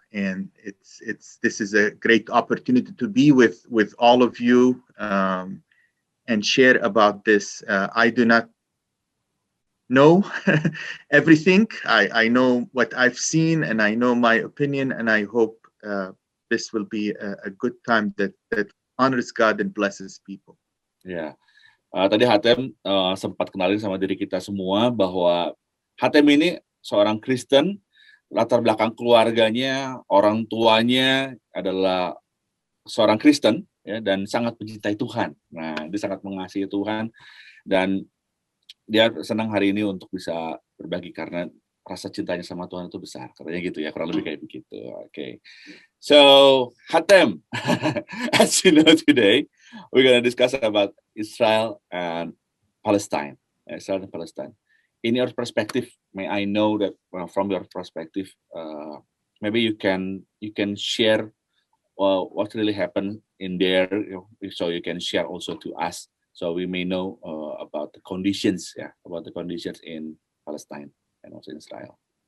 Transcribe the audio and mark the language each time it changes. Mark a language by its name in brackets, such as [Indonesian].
[English] And this is a great opportunity to be with all of you and share about this. I do not know everything. I know what I've seen, and I know my opinion, and I hope this will be a good time that honors God and blesses people. Yeah. [Indonesian] Tadi Hatem sempat kenalin sama diri kita semua bahwa Hatem ini seorang Kristen, latar belakang keluarganya, orang tuanya adalah seorang Kristen, ya, dan sangat mencintai Tuhan. Nah, dia sangat mengasihi Tuhan, dan dia senang hari ini untuk bisa berbagi karena rasa cintanya sama Tuhan itu besar, katanya gitu ya, kurang lebih kayak begitu. [English] Okay. So, Hatem, as you know today, we're going to discuss about Israel and Palestine. Israel and Palestine. In your perspective, may I know that from your perspective, maybe you can share what really happened in there, so you can share also to us, so we may know about the conditions, about the conditions in Palestine and also in Israel.